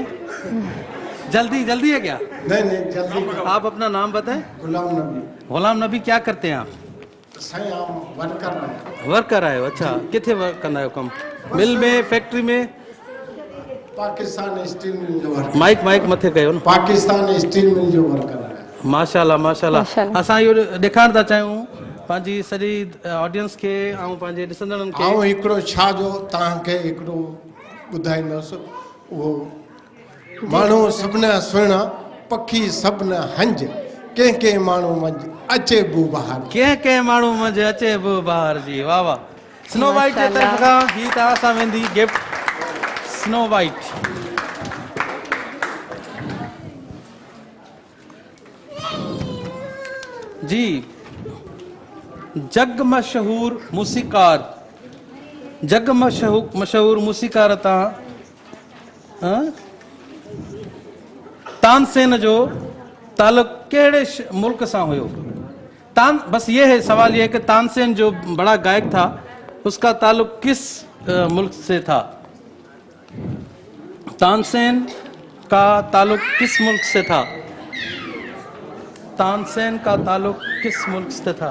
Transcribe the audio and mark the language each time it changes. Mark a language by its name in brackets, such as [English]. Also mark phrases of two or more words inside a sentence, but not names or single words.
[Urdu] جلدی جلدی ہے کیا? نہیں جلدی. آپ اپنا نام بتائیں. गुलाम नबी। غلام نبی، کیا کرتے ہیں آپ? صحیح آپ ورکر آئے ہو؟ اچھا، کتھے ورک کرنا ہے؟ کم مل میں، فیکٹری میں? [Sindhi] पाकिस्तान स्टील मिल जो वर्कर। माइक मथे कयो न। पाकिस्तान स्टील मिल जो वर्कर है। [Arabic] ماشاء الله ماشاء الله. [Sindhi] असां इहो ॾेखारण था चाहियूं पंहिंजी सॼी ऑडियंस खे ऐं पंहिंजे ॾिसंदड़नि खे। ऐं हिकिड़ो छा जो तव्हांखे हिकिड़ो ॿुधाईंदुसि। उहो माण्हू सभिनी सुहिणा, पखी सभिनी हंज, कंहिं माण्हू मंझि अचे बू बहार। कंहिं माण्हू मंझि अचे बू बहार। जी वाह वाह। स्नो वाइट जे तरफ़ खां ही तव्हां सां वेंदी गिफ्ट। स्नो वाइट। जी, जग मशहूर मूसीकार, जग मशहूर मूसीकार तानसेन जो ताल्लुक केड़े मुल्क सां हुयो? [Urdu] بس یہ ہے سوال، یہ ہے کہ تان سین جو بڑا گائک تھا اس کا تعلق کس ملک سے تھا? تان سین کا تعلق کس ملک سے تھا? تان سین کا تعلق کس ملک سے تھا?